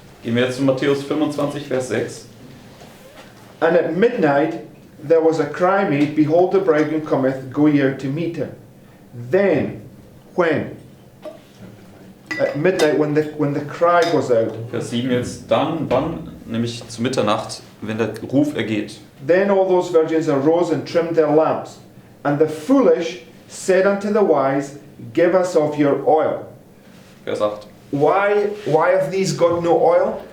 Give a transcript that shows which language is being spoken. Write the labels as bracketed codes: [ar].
[de] Gehen wir jetzt zu Matthäus 25, Vers 6. [en] And at midnight there was a cry made, behold the bridegroom cometh, go ye out to meet him. Then, when? At midnight when the cry goes out. [de] Vers 7 jetzt, dann, wann? Nämlich zu Mitternacht, wenn der Ruf ergeht. [en] Then all those virgins arose and trimmed their lamps. And the foolish said unto the wise, give us of your oil. [de] Vers 8. [en] Why have these got no oil?